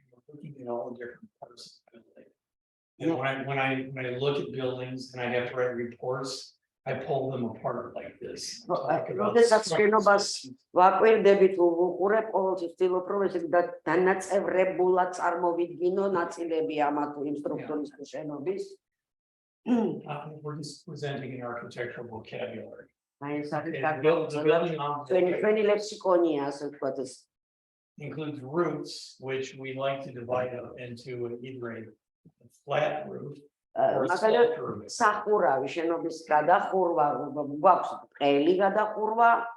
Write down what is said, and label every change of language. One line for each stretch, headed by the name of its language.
English: Looking at all the different parts of the building. And when I look at buildings and I have to write reports, I pull them apart like this.
Georgian: როდესაც შენობას ვაკვირდებით, უყურებ, ყოველთვის ვცდილობ, რომ ესე დანაწევრებულად წარმოვიდგინო ნაწილები ამა თუ იმ სტრუქტურის შენობის.
English: We're just presenting an architectural vocabulary.
Georgian: აი ეს არის ჩვენი ლექსიკონია, ასე ვთქვათ ეს.
English: Includes roofs, which we like to divide up into either a flat roof or a sloped roof.
Georgian: სახურავი, შენობის გადახურვა, გვაქვს ყელი გადახურვა.